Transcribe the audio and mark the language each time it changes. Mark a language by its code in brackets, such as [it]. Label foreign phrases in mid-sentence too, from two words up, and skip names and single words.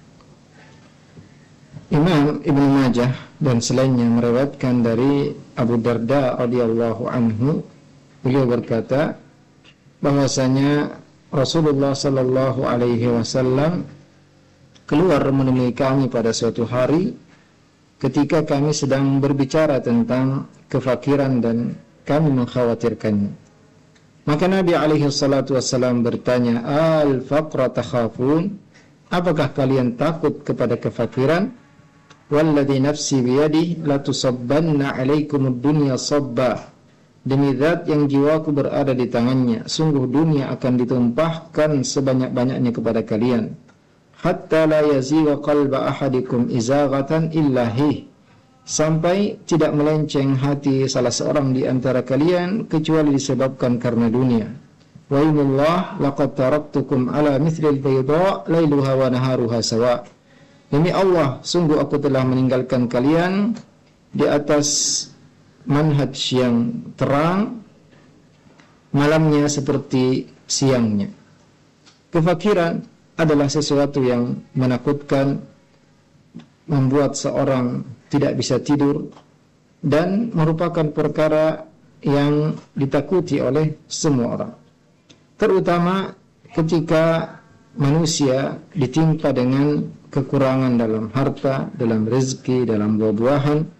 [id] Imam Ibnu Majah dan selainnya meriwayatkan dari Abu Darda radhiyallahu anhu, beliau berkata bahwasanya Rasulullah sallallahu alaihi wasallam keluar menemui kami pada suatu hari ketika kami sedang berbicara tentang kefakiran dan kami mengkhawatirkannya. Maka Nabi alaihi salatu wassalam bertanya, [ar] الفقر تخافون? [id] Apakah kalian takut kepada kefakiran? [ar] والذي نفسي بيده لتصبن عليكم الدنيا صبا. [id] Demi zat yang jiwaku berada di tangannya, sungguh dunia akan ditumpahkan sebanyak-banyaknya kepada kalian. [ar] حتى لا يزيغ قلب أحدكم إزاغة إلا هي, [id] sampai tidak melenceng hati salah seorang di antara kalian kecuali disebabkan karena dunia. [ar] وإن الله لقد تركتكم على مثل البيضاء ليلها ونهارها سواء. [id] Demi Allah, sungguh aku telah meninggalkan kalian di atas manhaj yang terang, malamnya seperti siangnya. Kefakiran adalah sesuatu yang menakutkan, membuat seorang tidak bisa tidur, dan merupakan perkara yang ditakuti oleh semua orang, terutama ketika manusia ditimpa dengan kekurangan dalam harta, dalam rezeki, dalam buah-buahan.